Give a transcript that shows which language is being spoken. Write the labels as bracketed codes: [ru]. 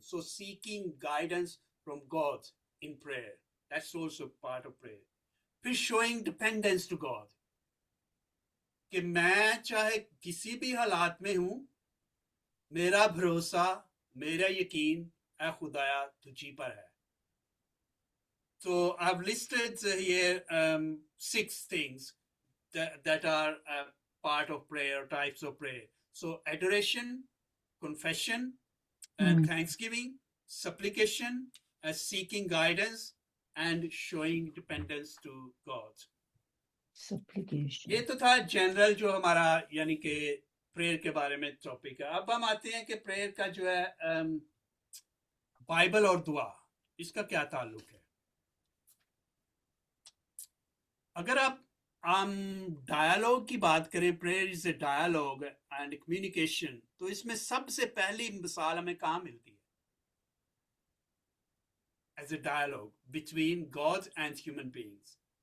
[en] So seeking guidance from God in prayer, that's also part of prayer. [ur] پھر شوئنگ dependence to God, کہ میں چاہے کسی بھی حالات میں ہوں، میرا بھروسہ، میرا یقین اے خدایا تجھی پر ہے. [en] So I've listed here 6 things that are part of prayer, types of prayer. So adoration, confession, and thanksgiving, supplication, seeking guidance, and showing dependence to God. Supplication. [ur] یہ تو تھا جنرل جو ہمارا یعنی کہ پریئر کے بارے میں ٹاپک ہے. اب ہم آتے ہیں کہ پریئر کا جو ہے بائبل اور دعا، اس کا کیا تعلق ہے. اگر آپ ڈائیالوگ کی بات کریں، prayer is a ڈائیالوگ and communication, تو اس میں سب سے پہلی مثال ہمیں کہاں ملتی ہے؟ As a ڈائیالوگ between God and human beings.